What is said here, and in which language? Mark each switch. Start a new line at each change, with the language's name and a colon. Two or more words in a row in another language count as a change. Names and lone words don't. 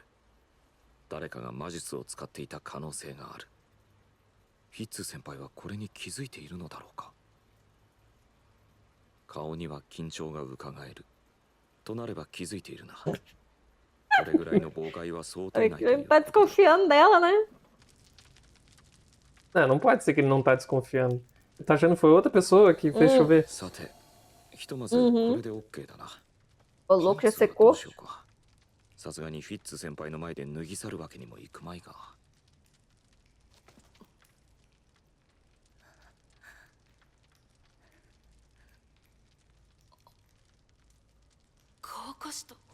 Japanese: 誰かが魔術を使っていた可能性がある。フィッツ先輩はこれに気づいているのだろうか。顔には緊張がうかがえる。となれば気づいているな。これぐらいの妨害は想定
Portuguese: Ele
Japanese: 内という
Portuguese: tá desconfiando dela, né? Não pode ser que ele não tá desconfiando. Ele tá achando que foi outra pessoa que fez chover.
Japanese: さて、ひとまずこれで OK だな。
Portuguese: O louco já
Japanese: パンツはど
Portuguese: secou.
Japanese: うしようか。さすがにフィッツ先輩の前で脱ぎ去るわけにもいくまいが。乾かした。